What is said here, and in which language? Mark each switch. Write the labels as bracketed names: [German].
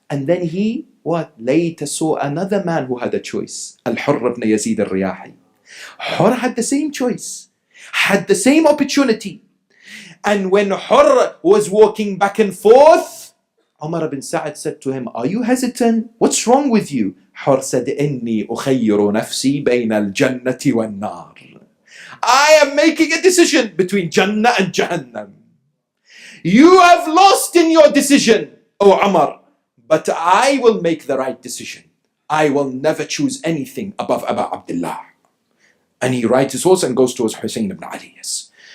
[English] And then he, what? Later saw another man who had a choice. Al-Hurr ibn Yazid al-Riyahi. Hurr had the same choice, had the same opportunity. And when Hurr was walking back and forth, Umar ibn Sa'ad said to him, are you hesitant? What's wrong with you? Hurr said, [Arabic] إني أخير نفسي بين الجنة والنار. [English] I am making a decision between Jannah and Jahannam. You have lost in your decision, O Umar, but I will make the right decision. I will never choose anything above Abu Abdullah. And he rides his horse and goes towards Hussein ibn Ali. Yes.